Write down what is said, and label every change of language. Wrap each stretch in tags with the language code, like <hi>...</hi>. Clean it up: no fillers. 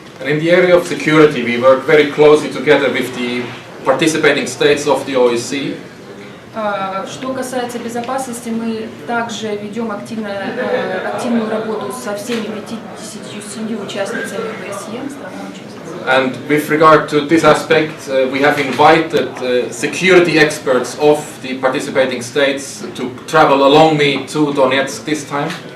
<en>And in the area of security, we work very closely together with the participating states of the OSCE.</en> <ru>Что касается безопасности, мы также ведем активную работу со всеми 57 участницами ОБСЕ,</ru> <en>And with regard to this aspect, we have invited security experts of the participating states to travel along me to Donetsk this time.</en>